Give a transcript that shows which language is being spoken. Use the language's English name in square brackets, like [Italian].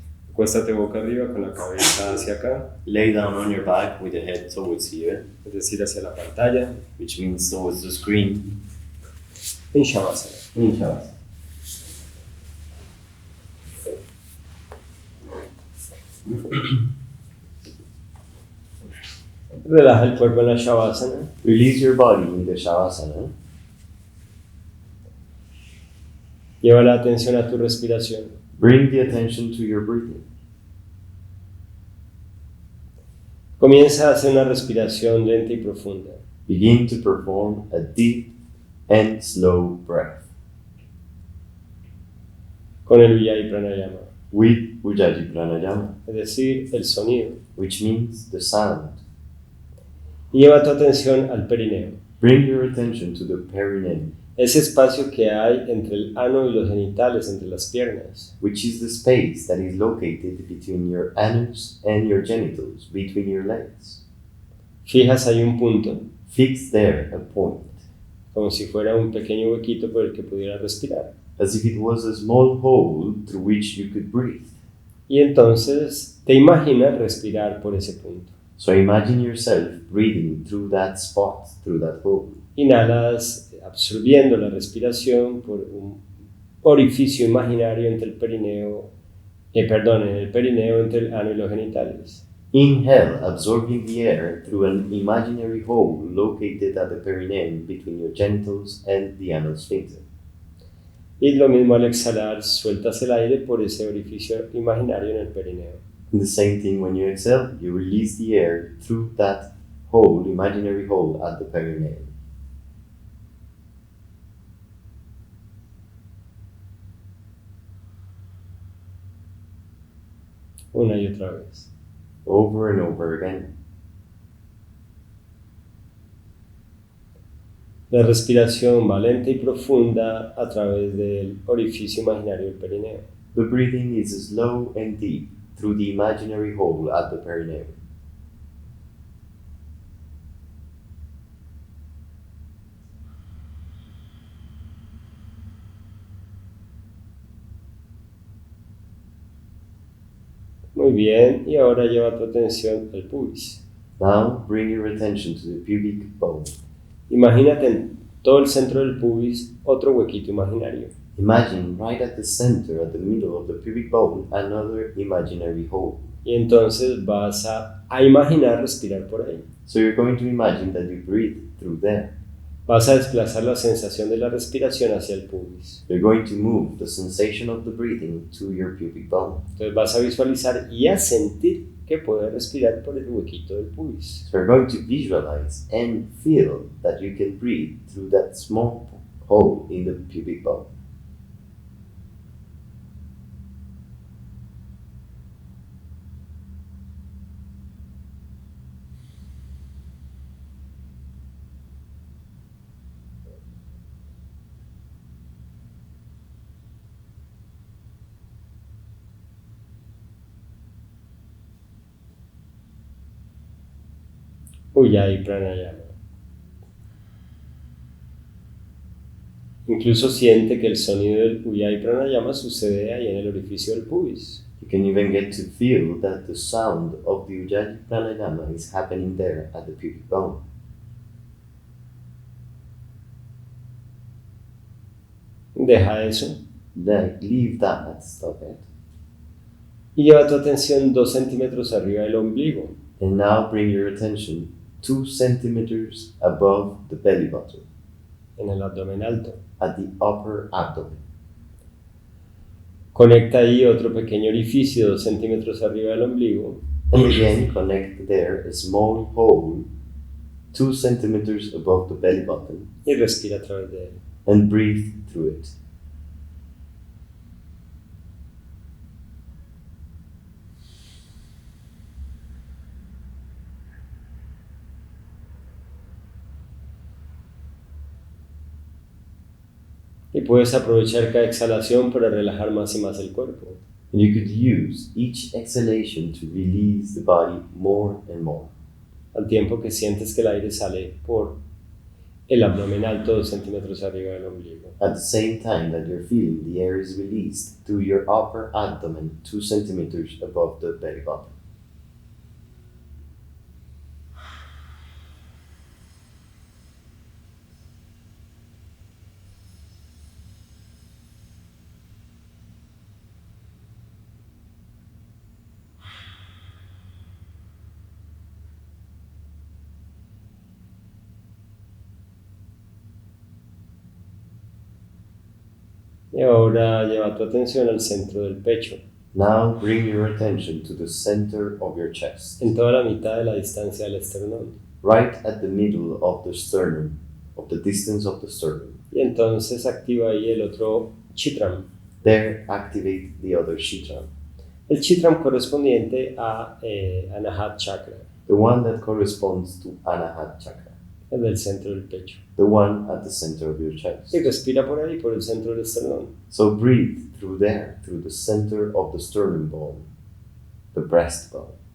[Spanish] Acuéstate boca arriba con la cabeza hacia acá, [English] Lay down on your back with the head towards here, [Spanish] es decir, hacia la pantalla, [English] which means towards the screen. [Spanish] en Shavasana. [English] Inhale. [Spanish] Relaja el cuerpo en la Shavasana. [English] Release your body in the Shavasana. [Spanish] Lleva la atención a tu respiración. [English] Bring the attention to your breathing. [Spanish] Comienza a hacer una respiración lenta y profunda. [English] Begin to perform a deep and slow breath [Spanish] Con el Ujjayi Pranayama, [English] with Ujjayi Pranayama, [Spanish] es decir, el sonido. [English] which means the sound. [Spanish] Y lleva tu atención al perineo, [English] Bring your attention to the perineum, [Spanish] ese espacio que hay entre el ano y los genitales, entre las piernas. [English] which is the space that is located between your anus and your genitals, between your legs. [Spanish] Fijas ahí un punto, [English] Fix there a point, [Spanish] como si fuera un pequeño huequito por el que pudieras respirar. [English] as if it was a small hole through which you could breathe. [Spanish] Y entonces te imaginas respirar por ese punto. [English] So imagine yourself breathing through that spot, through that hole. [Spanish] Inhalas absorbiendo la respiración por un orificio imaginario entre el perineo, en el perineo entre el ano y los genitales. [English] Inhale, absorbing the air through an imaginary hole located at the perineum between your genitals and the anal sphincter. [Spanish] Y lo mismo al exhalar, sueltas el aire por ese orificio imaginario en el perineo. [English] And the same thing when you exhale, you release the air through that hole, imaginary hole at the perineum. [Spanish] Una y otra vez. [English] Over and over again. [Spanish] La respiración va lenta y profunda a través del orificio imaginario del perineo. [English] The breathing is slow and deep through the imaginary hole at the perineum. [Spanish] Muy bien, y ahora lleva tu atención al pubis. [English] Now bring your attention to the pubic bone. [Spanish] Imagínate en todo el centro del pubis otro huequito imaginario. [English] Imagine right at the center, at the middle of the pubic bone, another imaginary hole. [Spanish] Y entonces vas a imaginar respirar por ahí. [English] So you're going to imagine that you breathe through there. [Spanish] Vas a desplazar la sensación de la respiración hacia el pubis. [English] You're going to move the sensation of the breathing to your pubic bone. [Spanish] Entonces vas a visualizar y a sentir que puedes respirar por el huequito del pubis. [English] So you're going to visualize and feel that you can breathe through that small hole in the pubic bone. [Spanish] Ujjayi pranayama. Incluso siente que el sonido del Ujjayi pranayama sucede ahí en el orificio del pubis. [English] You can even get to feel that the sound of the Ujjayi pranayama is happening there at the pubic bone. [Spanish] Deja eso [English] Leave that, stop it. [Spanish] y lleva tu atención 2 centímetros arriba del ombligo. [English] And now bring your attention 2 centimeters above the belly button, [Spanish] En el abdomen alto. [English] at the upper abdomen. [Spanish] Conecta ahí otro pequeño orificio 2 centímetros arriba del ombligo. [English] And again, connect there a small hole 2 centimeters above the belly button [Spanish] Y respira a través de él. [English] and breathe through it. [Spanish] Y puedes aprovechar cada exhalación para relajar más y más el cuerpo. [English] And you could use each exhalation to release the body more and more. [Spanish] Al tiempo que sientes que el aire sale por el abdomen alto 2 centímetros arriba del ombligo. [English] At the same time that you're feeling the air is released through your upper abdomen 2 centimeters above the belly button. [Spanish] Y ahora lleva tu atención al centro del pecho, [English] Now bring your attention to the center of your chest, [Spanish] en toda la mitad de la distancia del esternón. [English] right at the middle of the sternum, of the distance of the sternum. [Spanish] Y entonces activa ahí el otro chitram. [English] There, activate the other chakra, [Spanish] El chitram correspondiente a Anahat chakra, [English] the one that corresponds to Anahat chakra, [Spanish] el del centro del pecho. [English] the one at the center of your chest. [Spanish] Y respira por ahí, por el centro del esternón. [English] So breathe through there, through the center of the sternum bone, the breastbone.